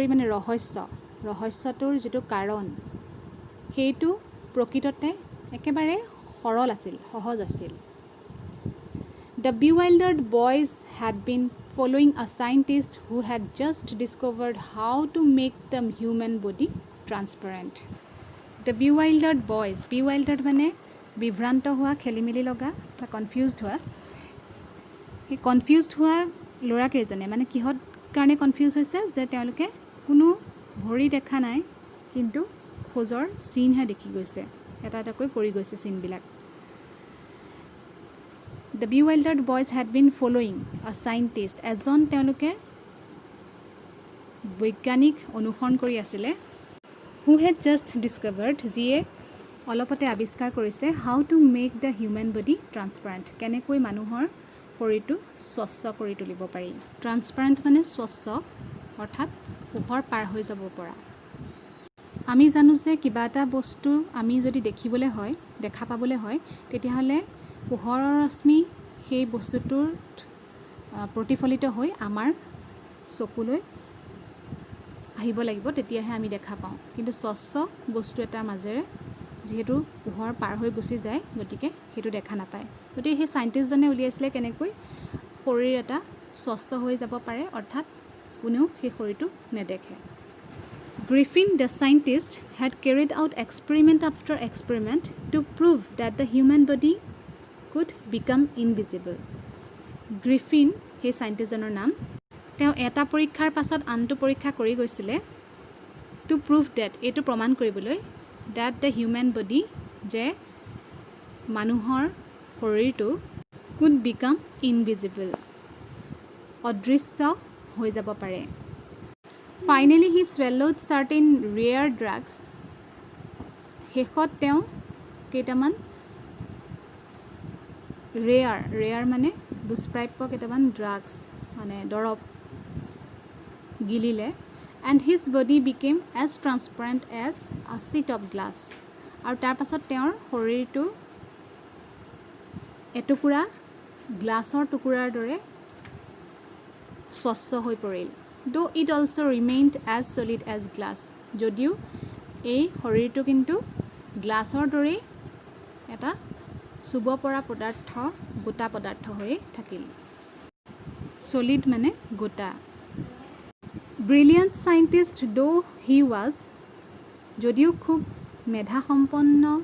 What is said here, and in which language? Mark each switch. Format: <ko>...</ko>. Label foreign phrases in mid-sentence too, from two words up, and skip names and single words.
<as>মানে ৰহস্যটোৰ যেটো কাৰণ সেইটো প্ৰকৃততে একেবাৰে সৰল আছিল সহজ আছিল</as> <en>The bewildered boys had been following a scientist who had just discovered how to make the human body transparent The bewildered boys</en> <as>bewildered মানে বিভ্ৰান্ত হোৱা খেলিমেলি লগা বা কনফিউজড হোৱা এই কনফিউজড হোৱা ল'ৰা কেইজনে মানে কিহত কাৰণে কনফিউজ হৈছে যে তেওঁলোকে কোনো ভৰি দেখা নাই কিন্তু খোজৰ চিনহে দেখি গৈছে এটা এটাকৈ পৰি গৈছে চিনবিলাক</as> <en>The bewildered boys had been following a scientist</en> <as>এজন তেওঁলোকে বৈজ্ঞানিক অনুসৰণ কৰি আছিল</as> <en>who had just discovered</en> <as>যিয়ে অলপতে আৱিষ্কাৰ কৰিছে</as> <en>how to make the human body transparent</en> <as>কেনেকৈ মানুহৰ শৰীৰটো স্বচ্ছ কৰি তুলিব পাৰি ট্ৰান্সপাৰেন্ট মানে স্বচ্ছ অৰ্থাৎ পোহৰ পাৰ হৈ যাব পৰা আমি জানো যে কিবা এটা বস্তু আমি যদি দেখিবলৈ হয় দেখা পাবলৈ হয় তেতিয়াহলে পোহৰৰ ৰশ্মি সেই বস্তুটোৰ প্ৰতিফলিত হৈ আমাৰ চকুলৈ আহিব লাগিব তেতিয়াহে আমি দেখা পাওঁ কিন্তু স্বচ্ছ বস্তু এটাৰ মাজেৰে যেহেতু পোহৰ পাৰ হৈ গুচি যায় গতিকে সেইটো দেখা নাপায় গতিকে সেই সাইন্টিষ্টজনে উলিয়াইছিলে কেনেকৈ শৰীৰ এটা স্বচ্ছ হৈ যাব পাৰে অৰ্থাৎ কোনেও সেই শৰীৰটো নেদেখে</as> <en>Griffin the scientist had carried out experiment after experiment to prove that the human body could become invisible Griffin</en> <as>সেই সাইন্টিষ্টজনৰ নাম তেওঁ এটা পৰীক্ষাৰ পাছত আনটো পৰীক্ষা কৰি গৈছিলে</as> <en>to prove that</en> <as>এটো প্ৰমাণ কৰিবলৈ</as> <en>that the human body</en> <as>যে মানুহৰ শৰীৰটো</as> <en>could become invisible</en> <as>অদৃশ্য হৈ যাব পাৰে</as> <en>Finally he swallowed certain rare drugs</en> <as>শেষত তেওঁ কেইটামান rare মানে দুষ্প্ৰাপ্য কেইটামান drugs মানে দৰব গিলিলে</as> <en>and his body became as transparent as a sheet of glass</en> <as>আৰু তাৰ পাছত তেওঁৰ শৰীৰটো এটুকুৰা গ্লাছৰ টুকুৰাৰ দৰে স্বচ্ছ হৈ পৰিল</as> <en>though it also remained as solid as glass</en> <as>যদিও এই শৰীৰটো কিন্তু গ্লাছৰ দৰে এটা চুব পৰা পদাৰ্থ গোটা পদাৰ্থ হৈ থাকিল solid মানে গোটা</as> <en>Brilliant scientist though he was</en> <as>যদিও খুব মেধা সম্পন্ন</as>